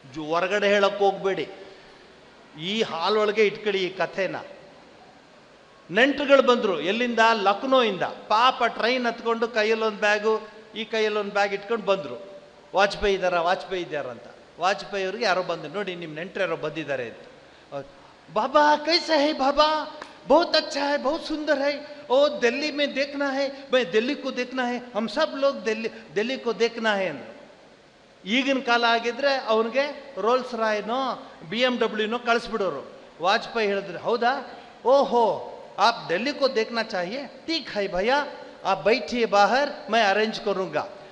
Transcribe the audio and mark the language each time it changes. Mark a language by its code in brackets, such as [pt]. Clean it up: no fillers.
[kn] ಹೊರಗಡೆ ಹೇಳಕ್ಕೆ ಹೋಗ್ಬೇಡಿ, ಈ ಹಾಲೊಳಗೆ ಇಟ್ಕೊಳ್ಳಿ ಈ ಕಥೆನ. ನೆಂಟರುಗಳು ಬಂದರು, ಎಲ್ಲಿಂದ? ಲಕ್ನೋಯಿಂದ. ಪಾಪ ಟ್ರೈನ್ ಹತ್ಕೊಂಡು ಕೈಯಲ್ಲೊಂದು ಬ್ಯಾಗು, ಈ ಕೈಯಲ್ಲೊಂದು ಬ್ಯಾಗ್ ಇಟ್ಕೊಂಡು ಬಂದರು. ವಾಜಪೇಯಿ ಇದ್ದಾರಂತ. ವಾಜಪೇಯಿ ಅವ್ರಿಗೆ ಯಾರೋ ಬಂದರು, ನೋಡಿ ನಿಮ್ಮ ನೆಂಟರು ಯಾರೋ ಬಂದಿದ್ದಾರೆ ಅಂತ. [hi] ಬಾಬಾ ಕೈಸಾ ಹೈ ಬಾಬಾ? बहुत अच्छा है, बहुत सुंदर है, ओ दिल्ली में देखना है, मैं दिल्ली को देखना है, हम सब लोग दिल्ली को देखना है [kn] अंದ್ರು. ಈಗಿನ ಕಾಲ ಆಗಿದ್ರೆ ಅವನಿಗೆ ರೋಲ್ಸ್ ರಾಯ್ನೋ BMW ಕಳಿಸ್ಬಿಡೋರು. ವಾಜಪೇಯಿ ಹೇಳಿದ್ರೆ, ಹೌದಾ, [hi] ಓಹೋ ಆಪ್ दिल्ली को देखना चाहिए, ठीक है भैया आप बैठिए बाहर, मैं अरेंज करूंगा.